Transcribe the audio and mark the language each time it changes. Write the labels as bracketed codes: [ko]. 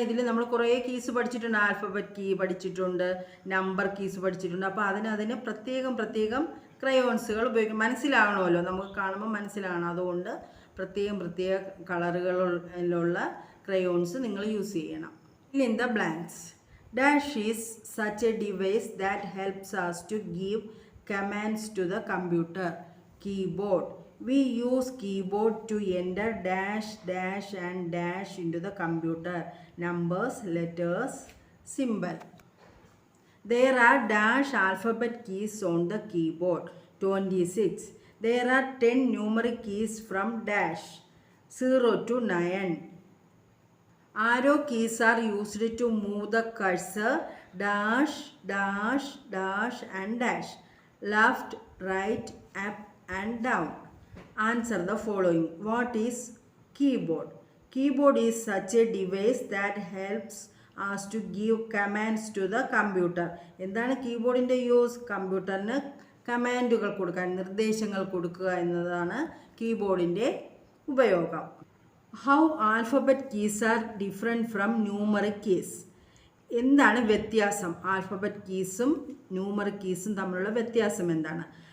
[ml] ഇതിൽ നമ്മൾ കുറേ കീസ് പഠിച്ചിട്ടുണ്ട്. ആൽഫബറ്റ് കീ പഠിച്ചിട്ടുണ്ട്, നമ്പർ കീസ് പഠിച്ചിട്ടുണ്ട്. അപ്പോൾ അതിന് പ്രത്യേകം ക്രയോൺസുകൾ ഉപയോഗിക്കും. മനസ്സിലാകണമല്ലോ, നമുക്ക് കാണുമ്പോൾ മനസ്സിലാകണം. അതുകൊണ്ട് പ്രത്യേക കളറുകളിലുള്ള ക്രയോൺസ് നിങ്ങൾ യൂസ് ചെയ്യണം. [en] Fill in the blanks. Dash is such a device that helps us to give commands to the computer. Keyboard. We use keyboard to enter dash, dash and dash into the computer. Numbers, letters, symbol. There are dash alphabet keys on the keyboard. 26. There are 10 numeric keys from dash 0 to 9. Arrow keys are used to move the cursor dash, dash, dash and dash. Left, right, up and down. Answer the following. What is keyboard? Keyboard is such a device that helps us to give commands to the computer. [ml] എന്താണ് കീബോർഡിൻ്റെ use? കമ്പ്യൂട്ടറിന് കമാൻഡുകൾ കൊടുക്കാൻ, നിർദ്ദേശങ്ങൾ കൊടുക്കുക എന്നതാണ് കീബോർഡിൻ്റെ ഉപയോഗം. [en] How alphabet keys are different from numeric keys. [ml] എന്താണ് വ്യത്യാസം? Alphabet കീസും numeric കീസും തമ്മിലുള്ള വ്യത്യാസം എന്താണ്?